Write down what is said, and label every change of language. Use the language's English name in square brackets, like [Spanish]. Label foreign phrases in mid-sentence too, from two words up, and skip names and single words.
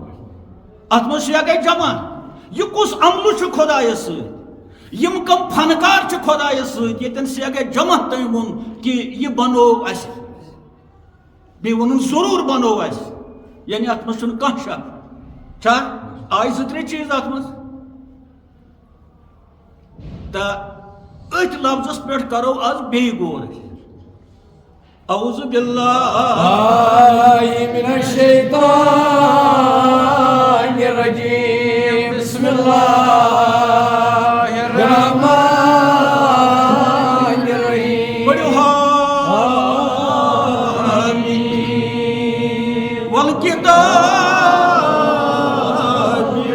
[Kashmiri] اتھ منٛز چھِ گٔے جمع یہِ کُس عملہٕ چھُ خۄدایس سۭتۍ یِم کم فنکار چھِ خۄدایس سۭتۍ ییٚتٮ۪ن سُہ گٔے جمع تٔمۍ ووٚن کہِ یہِ بنوو اَسہِ بیٚیہِ ووٚنُن ضروٗر بنوو اَسہِ یعنی اتھ منٛز چھُنہٕ کانٛہہ شک چھا آیہِ زٕ ترٛےٚ چیٖز اتھ منٛز تہٕ أتھۍ لفظس پٮ۪ٹھ کرو آز بیٚیہِ غور [Arabic] اعوذ باللہ من الشیطان الرجیم بسم اللہ الرحمن الرحیم حامیم والکتاب